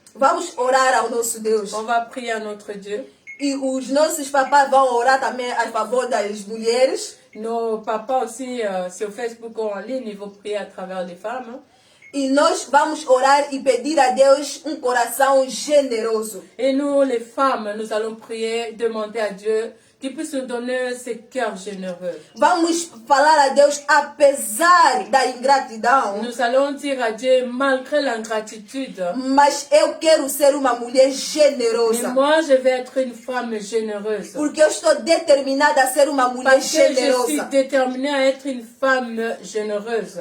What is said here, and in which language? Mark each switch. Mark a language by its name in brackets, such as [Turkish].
[Portuguese] vamos orar ao nosso Deus. [French] on va prier à notre Dieu. [Portuguese] E os nossos papás vão orar também a favor das mulheres. [French] Nos papas aussi sur Facebook ou en ligne, ils vont prier à travers les femmes. [Portuguese] E nós vamos orar e pedir a Deus um coração generoso. [French] Et nous, les femmes, nous allons prier, demander à Dieu qu'il puisse nous donner ce cœurs généreux. [Portuguese] Vamos falar a Deus apesar da ingratidão. [French] Nous allons dire à Dieu, malgré l'ingratitude, [Portuguese] Mas eu quero ser uma mulher [French] mais [Portuguese] generosa. [French] moi, je vais être une femme généreuse. [Portuguese] Porque eu estou determinada a ser uma mulher [French] Parce que je suis [Portuguese] generosa. [French] déterminée à être une femme généreuse.